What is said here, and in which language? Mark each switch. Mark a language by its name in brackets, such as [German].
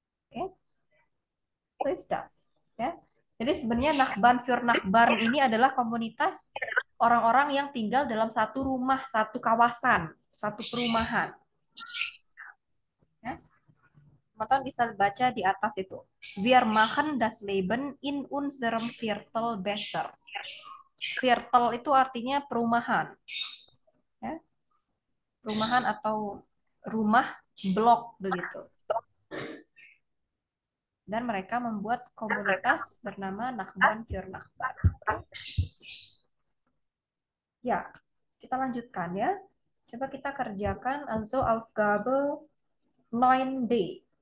[Indonesian] Oke, itu das, ya. Jadi sebenarnya Nachbarn für Nachbarn ini adalah komunitas orang-orang yang tinggal dalam satu rumah, satu kawasan, satu perumahan. Ya. Teman-teman bisa baca di atas itu. [German] Wir machen das Leben in unserem Viertel besser. [Indonesian] Viertel itu artinya perumahan. Ya. Perumahan atau rumah blok begitu. Dan mereka membuat komunitas bernama Nachbarn für Nachbarn. Ya, kita lanjutkan ya. Coba kita kerjakan also Aufgabe 9D.